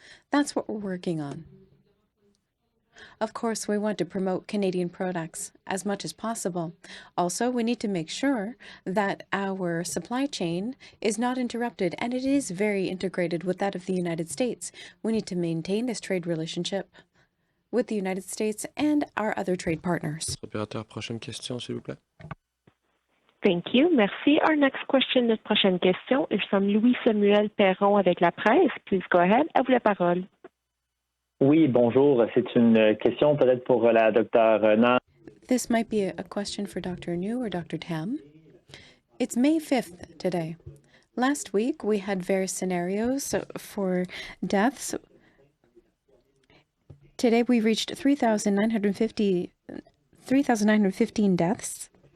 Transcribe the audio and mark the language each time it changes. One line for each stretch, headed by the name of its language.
English: That's what we're working on. Of course, we want to promote Canadian products as much as possible. Also, we need to make sure that our supply chain is not interrupted, and it is very integrated with that of the United States. We need to maintain this trade relationship with the United States and our other trade partners.
French: Opérateur, prochaine question, s'il vous plaît.
English: Thank you. Merci. Our next question,
French: notre prochaine question
English: is from Louis-Samuel Perron avec La Presse. Please go ahead.
French: À vous la parole. Oui, bonjour. C'est une question peut-être pour la docteure Nam.
English: This might be a question for Dr. New or Dr. Tam. It's May 5th today. Last week, we had various scenarios for deaths. Today, we reached 3,915 deaths.